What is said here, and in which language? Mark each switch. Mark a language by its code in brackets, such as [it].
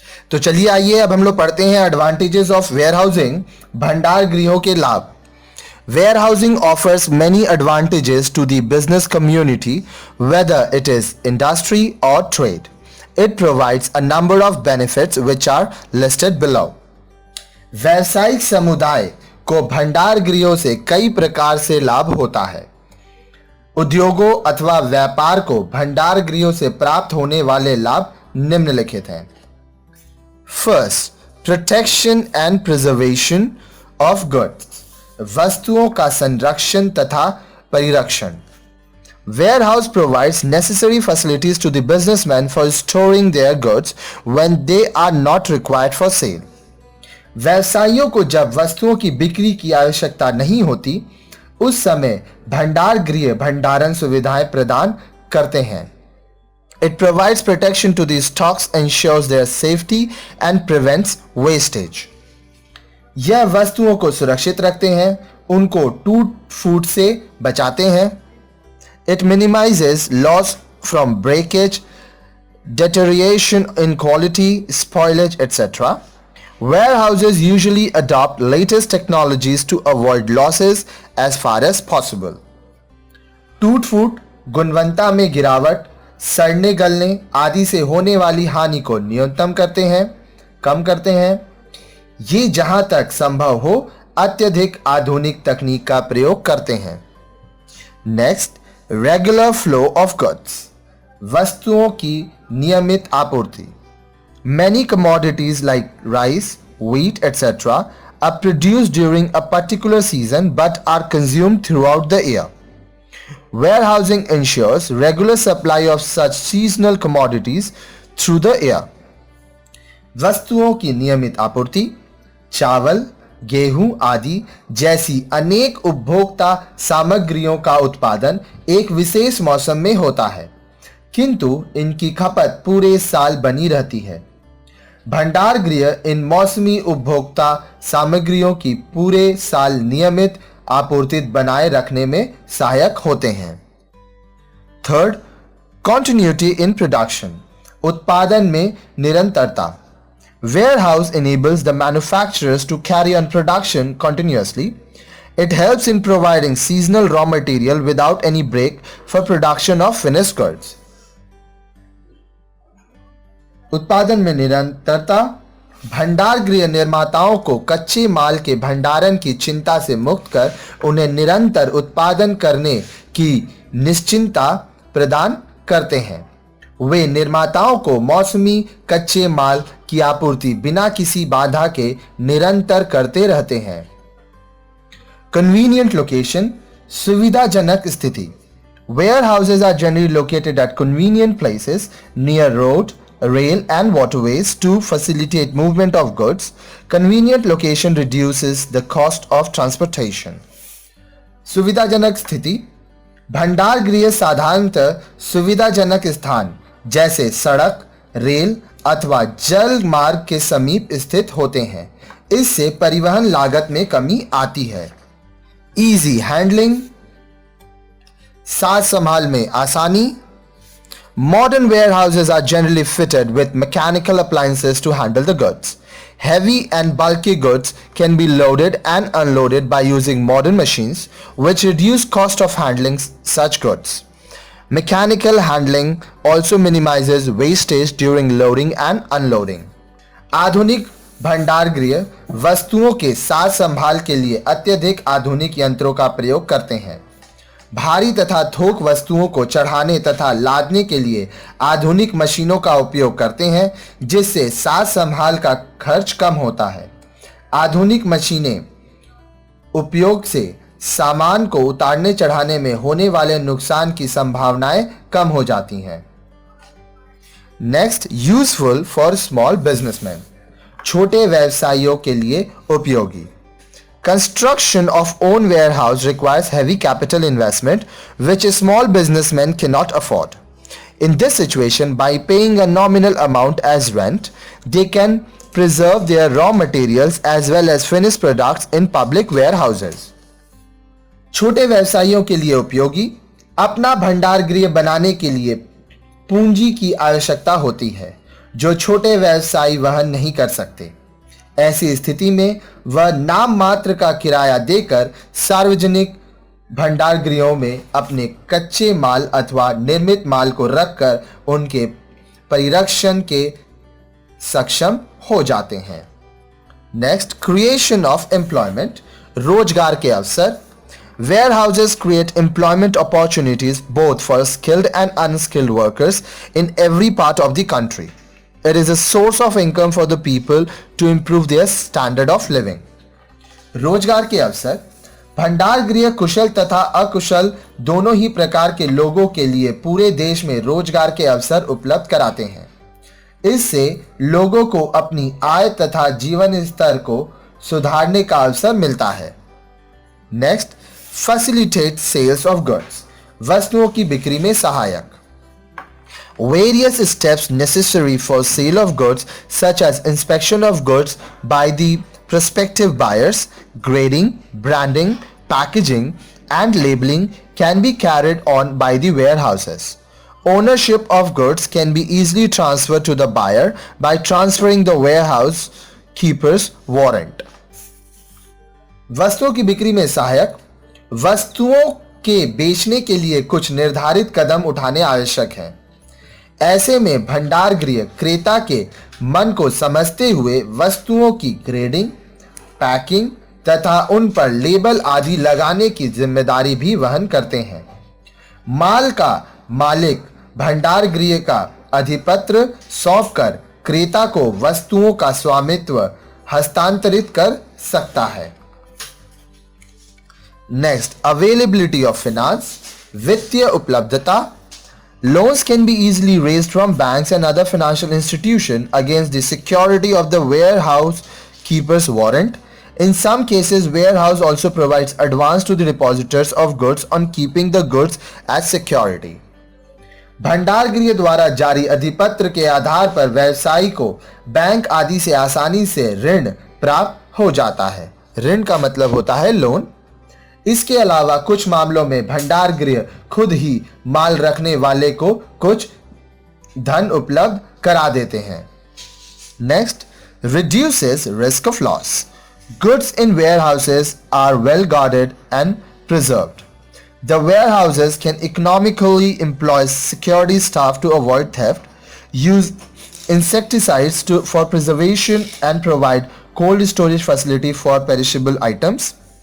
[hi] तो चलिए आइए अब हम लोग पढ़ते हैं [en] advantages of warehousing, [hi] भंडार गृहों के लाभ। [en] Warehousing offers many advantages to the business community, whether it is industry or trade. It provides a number of benefits which are listed below. [hi] व्यावसायिक समुदाय को भंडार गृहों से कई प्रकार से लाभ होता है। उद्योगों अथवा व्यापार को भंडार गृहों से प्राप्त होने वाले लाभ निम्नलिखित हैं। [en] first, protection and preservation of goods, [hi] वस्तुओं का संरक्षण तथा परिरक्षण। [en] Warehouse provides necessary facilities to the businessmen for storing their goods when they are not required for sale. [hi] व्यवसायियों को जब वस्तुओं की बिक्री की आवश्यकता नहीं होती, उस समय भंडार गृह भंडारण सुविधाएं प्रदान करते हैं। [en] It provides protection to the stocks, ensures their safety and prevents wastage. [hi] यह वस्तुओं को सुरक्षित रखते हैं, उनको टूट फूट से बचाते हैं। [en] It minimizes loss from breakage, deterioration in quality, spoilage, etc. Warehouses usually adopt latest technologies to avoid losses as far as possible. [hi] टूट फूट, गुणवत्ता में गिरावट, सड़ने गलने आदि से होने वाली हानि को न्यूनतम करते हैं, कम करते हैं। ये जहां तक संभव हो अत्यधिक आधुनिक तकनीक का प्रयोग करते हैं। [en] next, regular flow of goods, [hi] वस्तुओं की नियमित आपूर्ति। [en] Many commodities like rice, wheat, etc. are produced during a particular season but are consumed throughout the year. Warehousing ensures regular supply of such seasonal commodities through the year. [hi] वस्तुओं की नियमित आपूर्ति, चावल, गेहूं आदि जैसी अनेक उपभोक्ता सामग्रियों का उत्पादन एक विशेष मौसम में होता है, किंतु इनकी खपत पूरे साल बनी रहती है। भंडार गृह इन मौसमी उपभोक्ता सामग्रियों की पूरे साल नियमित आपूर्ति बनाए रखने में सहायक होते हैं। [en] third, continuity in production, [hi] उत्पादन में निरंतरता। [en] Warehouse enables the manufacturers to carry on production continuously. It helps in providing seasonal raw material without any break for production of finished goods. [hi] उत्पादन में निरंतरता भंडार गृह निर्माताओं को कच्चे माल के भंडारण की चिंता से मुक्त कर उन्हें निरंतर उत्पादन करने की निश्चिंतता प्रदान करते हैं। वे निर्माताओं को मौसमी कच्चे माल की आपूर्ति बिना किसी बाधा के निरंतर करते रहते हैं। [en] convenient location, [hi] सुविधाजनक स्थिति। [en] Warehouses are generally located at convenient places near road, rail and waterways to facilitate movement of goods. Convenient location reduces the cost of transportation. [hi] सुविधाजनक स्थिति, भंडार गृह साधारणतः सुविधाजनक स्थान जैसे सड़क, रेल अथवा जल मार्ग के समीप स्थित होते हैं। इससे परिवहन लागत में कमी आती है। [en] easy handling, [hi] साज संभाल में आसानी। [en] Modern warehouses are generally fitted with mechanical appliances to handle the goods. Heavy and bulky goods can be loaded and unloaded by using modern machines, which reduce cost of handling such goods. Mechanical handling also minimizes wastage during loading and unloading. [hi] आधुनिक भंडार गृह वस्तुओं के साज संभाल के लिए अत्यधिक आधुनिक यंत्रों का प्रयोग करते हैं। भारी तथा थोक वस्तुओं को चढ़ाने तथा लादने के लिए आधुनिक मशीनों का उपयोग करते हैं, जिससे साज संभाल का खर्च कम होता है। आधुनिक मशीनें उपयोग से सामान को उतारने चढ़ाने में होने वाले नुकसान की संभावनाएं कम हो जाती हैं। [en] next, useful for small businessman, [hi] छोटे व्यवसायियों के लिए उपयोगी। [en] Construction of own warehouse requires heavy capital investment, which small businessmen cannot afford. In this situation, by paying a nominal amount as rent, they can preserve their raw materials as well as finished products in public warehouses. [hi] छोटे व्यवसायियों के लिए उपयोगी। अपना भंडार गृह बनाने के लिए पूंजी की आवश्यकता होती है। जो छोटे व्यवसायी वहन नहीं कर सकते। ऐसी स्थिति में वह नाम मात्र का किराया देकर सार्वजनिक भंडार गृहों में अपने कच्चे माल अथवा निर्मित माल को रखकर उनके परिरक्षण के सक्षम हो जाते हैं। [en] next, creation of employment, [hi] रोजगार के अवसर। [en] Warehouses create employment opportunities both for skilled and unskilled workers in every part of the country. It is a source of income for the people to improve their standard of living. [hi] रोजगार के अवसर, भंडार गृह कुशल तथा अकुशल दोनों ही प्रकार के लोगों के लिए पूरे देश में रोजगार के अवसर उपलब्ध कराते हैं। इससे लोगों को अपनी आय तथा जीवन स्तर को सुधारने का अवसर मिलता है। [en] next, facilitate sales of goods, [hi] वस्तुओं की बिक्री में सहायक। [en] Various steps necessary for sale of goods such as inspection of goods by the prospective buyers, grading, branding, packaging and labeling can be carried on by the warehouses. Ownership of goods can be easily transferred to the buyer by transferring the warehouse keeper's warrant. [hi] वस्तुओं की बिक्री में सहायक, वस्तुओं के बेचने के लिए कुछ निर्धारित कदम उठाने आवश्यक हैं। ऐसे में भंडार गृह क्रेता के मन को समझते हुए वस्तुओं की ग्रेडिंग, पैकिंग तथा उन पर लेबल आदि लगाने की जिम्मेदारी भी वहन करते हैं। माल का मालिक भंडार गृह का अधिपत्र सौंपकर क्रेता को वस्तुओं का स्वामित्व हस्तांतरित कर सकता है। [en] next, availability of finance, [hi] वित्तीय उपलब्धता। [en] Loans can be easily raised from banks and other financial institutions against the security of the warehouse keeper's warrant. In some cases, warehouse also provides advance to the depositors of goods on keeping the goods as security. [hi] भंडार गृह द्वारा जारी अधिपत्र के आधार पर व्यवसायी को bank आदि से आसानी से ऋण प्राप्त हो जाता है। ऋण का मतलब होता है लोन। इसके अलावा कुछ मामलों में भंडार गृह खुद ही माल रखने वाले को कुछ धन उपलब्ध करा देते हैं। [en] Next, reduces risk of loss. Goods in warehouses are well guarded and preserved. The warehouses can economically employ security staff to avoid theft, use insecticides for preservation and provide cold storage facility for perishable items.